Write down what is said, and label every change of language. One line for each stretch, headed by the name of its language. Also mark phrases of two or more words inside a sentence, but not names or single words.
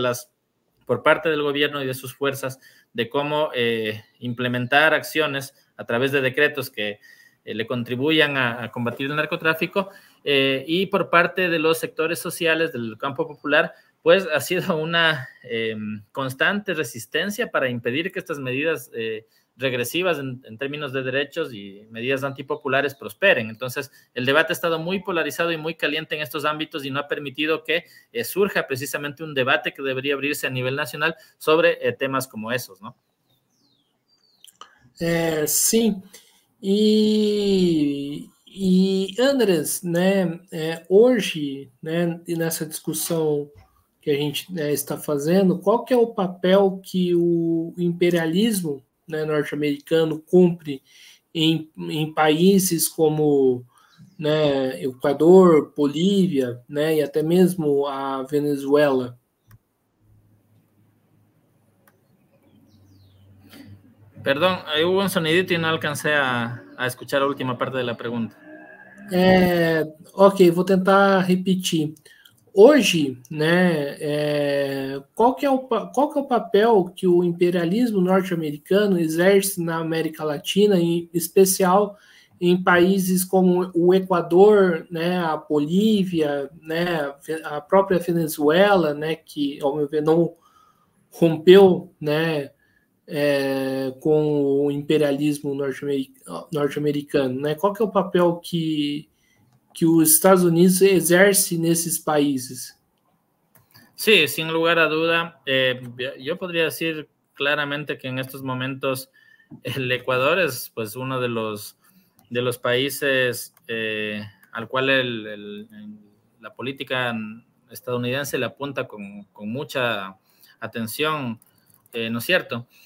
Spanish: por parte del gobierno y de sus fuerzas, de cómo implementar acciones a través de decretos que le contribuyan a combatir el narcotráfico, y por parte de los sectores sociales del campo popular, pues ha sido una constante resistencia para impedir que estas medidas regresivas en términos de derechos y medidas antipopulares prosperen. Entonces, el debate ha estado muy polarizado y muy caliente en estos ámbitos y no ha permitido que surja precisamente un debate que debería abrirse a nivel nacional sobre temas como esos, ¿no?
Portuguese: Sim, Andres, né, hoje, né, nessa discussão que a gente, né, está fazendo, qual que é o papel que o imperialismo, né, norte-americano cumpre em países como, né, Equador, Bolívia, né, e até mesmo a Venezuela?
Spanish: Perdón, hubo un sonidito y no alcancé a escuchar la última parte de la pregunta.
Portuguese: Ok, vou tentar repetir. Hoje, né, qual que é o papel que o imperialismo norte-americano exerce na América Latina, em especial em países como o Equador, né, a Bolívia, né, a própria Venezuela, né, que, ao meu ver, não rompeu, né, com o imperialismo norte-americano, né? Qual que é o papel que os Estados Unidos exerce nesses países?
Spanish: Sí, sin lugar a duda, yo podría decir claramente que en estos momentos el Ecuador es pues uno de los países al cual la política estadounidense le apunta con mucha atención, ¿no es cierto?